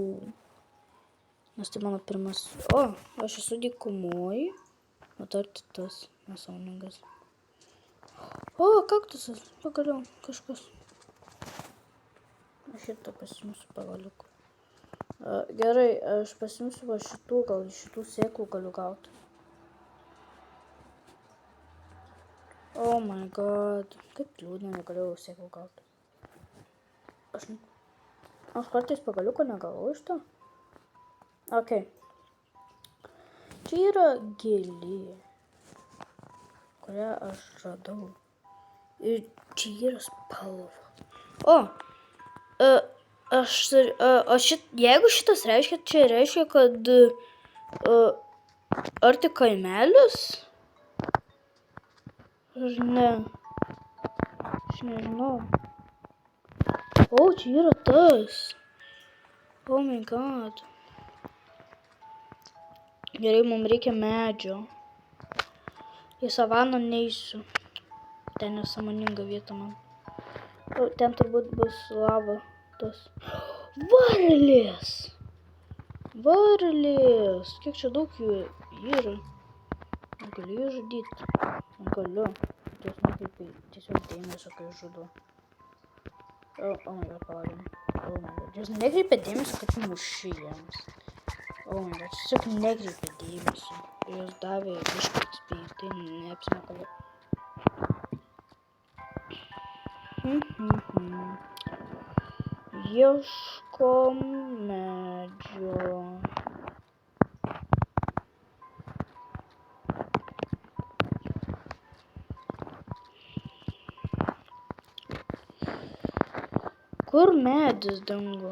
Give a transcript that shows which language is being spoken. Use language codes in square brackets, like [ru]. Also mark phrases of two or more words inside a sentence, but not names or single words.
[lt] Nes tai mano pirmas. O, aš esu dykumoje. O dar tas nesąmoningas. O, kaktusas. Pagaliau kažkas. Aš šitą pasimsiu pagaliuku. Gerai, aš pasimsiu va šitų, gal iš šitų sėklų galiu gauti. [en] Oh my god. [lt] Kaip liūdna, negalėjau sėklų gauti. Aš kartais pagaliuko negavau iš to. Ok. Čia yra gėlė, kurią aš radau. Ir čia yra spalva. Jeigu šitas reiškia, čia reiškia, kad ar tik kaimelis? Ar ne? Aš nežinau. O, čia yra tas. [en] Oh my god. [lt] Gerai, mums reikia medžio. Į savaną neisiu. Ten nesąmoninga vieta man. Ten turbūt bus lava. Tas. Varlės! Varlės! Kiek čia daug jų yra? Galiu jų žudyti. Galiu. Ties nekreipiai tiesiog dėmesio, kai žudu. [en] Oh my god, palaukime. Oh my god. [lt] Jūs nekreipia dėmesio, kad muši jiems. [en] Oh my god, [lt] tiesiog nekreipia dėmesio. Jūs davė biškį XP, tai neapsimoka. Ieškom medžio. Kur medis dingo?